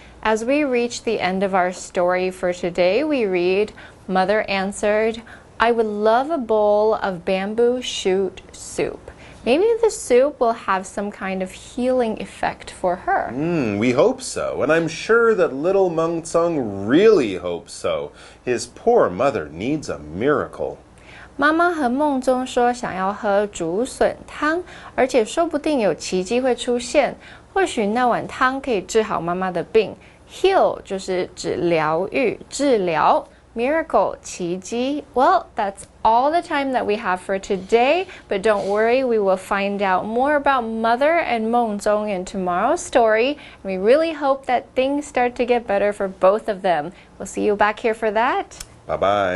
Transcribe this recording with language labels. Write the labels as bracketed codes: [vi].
[en] As we reach the end of our story for today, we read, Mother answered, "I would love a bowl of bamboo shoot soup." Maybe the soup will have some kind of healing effect for her. We hope so, and I'm sure that little Mengzong really hopes so. His poor mother needs a miracle. [zh] 妈妈和梦中说想要喝竹笋汤，而且说不定有奇迹会出现。或许那碗汤可以治好妈妈的病。Heal 就是指疗愈、治疗。 miracle, 奇迹. [en] Well, that's all the time that we have for today, but don't worry, we will find out more about Mother and Mengzong in tomorrow's story, and we really hope that things start to get better for both of them. We'll see you back here for that. Bye-bye.